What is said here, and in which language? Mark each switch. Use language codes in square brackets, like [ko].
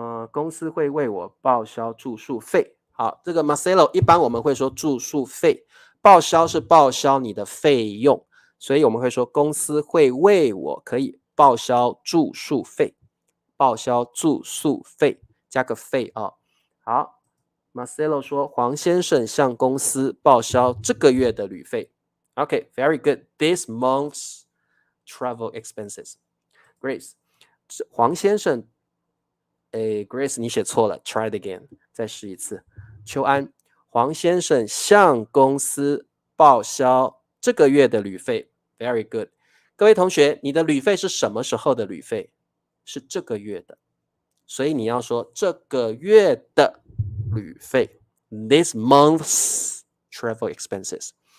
[zh] 公司会为我报销住宿费。好，这个 Marcelo 一般我们会说住宿费，报销是报销你的费用，所以我们会说公司会为我可以报销住宿费，报销住宿费加个费啊。好，Marcelo 说黄先生向公司报销这个月的旅费。 [en] OK，very good. This month's travel expenses. [zh] Grace，黄先生Grace 你写错了 ， [en] try it again， [zh] 再试一次。秋安，黄先生向公司报销这个月的旅费， [en] very good。 [zh] 各位同学，你的旅费是什么时候的旅费？是这个月的，所以你要说这个月的旅费， [en] this month's travel expenses。